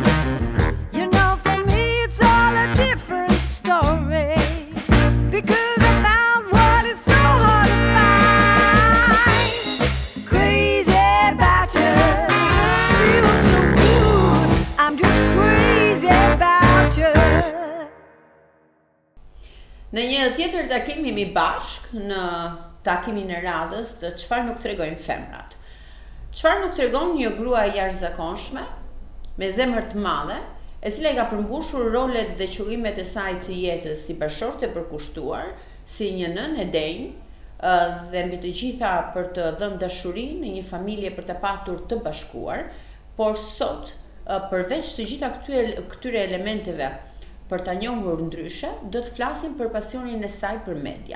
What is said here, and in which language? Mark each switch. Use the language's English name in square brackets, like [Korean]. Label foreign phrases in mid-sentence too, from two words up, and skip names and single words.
[English] You know, for me it's all a different story. Because I found what is so hard to find. Crazy about you, feels so good. I'm just crazy about you. [Albanian] Në një tjetër takim jemi bashk në takimin e radhës të çfarë nuk tregojnë femrat. Çfarë nuk tregon një grua e jashtëzakonshme, me zemër të madhe, e cila I ka përmbushur rolet dhe qëllimet e saj të jetës si bashorte e përkushtuar, si një nënë e denjë, dhe mbi të gjitha për të dhënë dashurinë në një familje për të patur të bashkuar, por sot, përveç të gjitha këtyre elementeve, për ta njohur ndryshe, do të flasim për pasionin e saj për media.